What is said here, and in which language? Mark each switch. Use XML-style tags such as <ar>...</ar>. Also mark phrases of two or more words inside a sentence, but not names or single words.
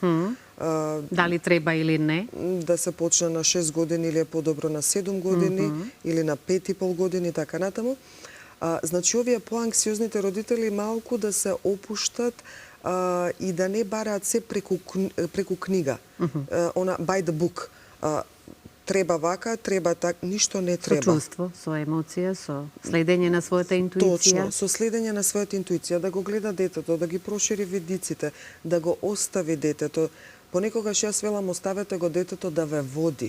<mk>дали треба или не? Да се почне на 6 години или е подобро на 7 години или на 5,5 години, така натаму. Значи, овие поанксиозните родители малку да се опуштат и да не бараат се преку книга. Она</mk> <en>by the book.</en> <mk>Треба вака, треба така, ништо не треба. Со чувство, со емоција, со следење на својата интуиција. Точно, со следење на својата интуиција, да го гледа детето, да ги прошири видиците, да го остави детето. Понекогаш јас велам, оставете го детето да ве води.</mk>